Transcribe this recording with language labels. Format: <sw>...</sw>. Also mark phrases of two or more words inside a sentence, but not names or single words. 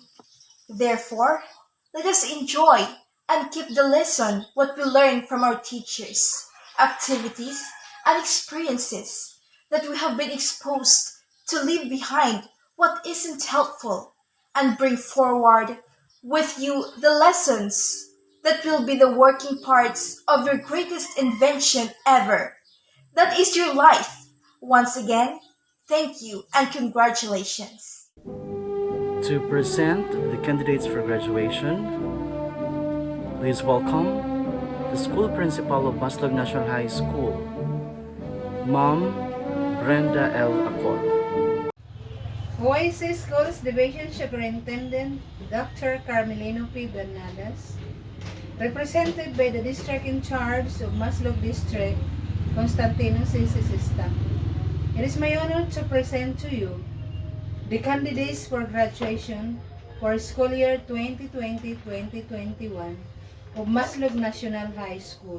<en>Therefore, let us enjoy and keep the lesson what we learn from our teachers, activities, and experiences that we have been exposed to leave behind what isn't helpful and bring forward with you the lessons that will be the working parts of your greatest invention ever. That is your life. Once again, thank you and congratulations. To present the candidates for graduation, please welcome the school principal of Maslog National High School, Ma'am Brenda L. Acor. OIC Schools Division Superintendent Dr. Carmelino P. Bernadas, represented by the district in charge of Maslog District, Constantino C. Sista. It is my honor to present to you the candidates for graduation for school year 2020-2021 of Maslog National High School.</en>